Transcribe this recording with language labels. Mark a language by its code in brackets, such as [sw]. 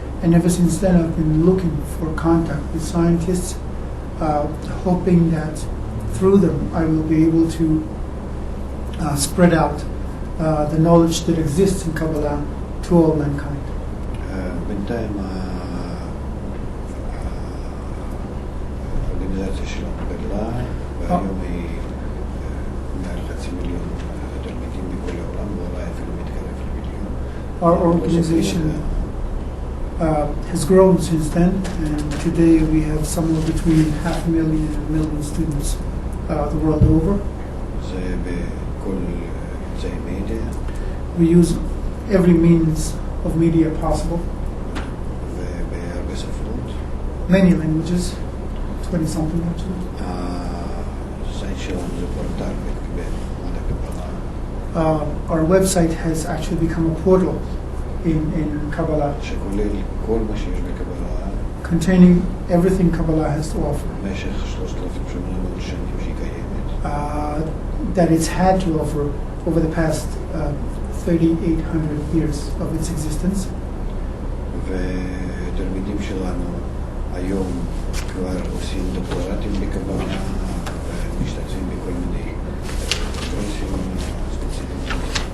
[en] and ever since then I've been looking for contact with scientists, hoping that through them I will be able to spread out the knowledge that exists in Kabbalah to all mankind. [he] בינתיים האורגניזציה שלנו גדלה, והיום היא מעל 500,000 תלמידים בכל העולם, ואולי אפילו מתקרב למיליון. [en] Our organization has grown since then, and today we have somewhere between 500,000 and 1,000,000 students the world over. [he] זה בכל אמצעי מדיה, [en] We use every means of media possible, [he] ובהרבה שפות. [en] many languages, 20-something actually. [he] הסייט שלנו זה פורטל בחוכמת הקבלה, [en] Our website has actually become a portal in Kabbalah, [he] שכולל כל מה שיש בקבלה [en] containing everything Kabbalah has to offer, [he] במשך 3,800 שנים שהיא קיימת. [en] that it's had to offer over the past 3,800 years of its existence. [he] ותלמידים שלנו היום כבר עושים דוקטורטים בקבלה ומשתתפים בכל מיני קורסים ספציפיים.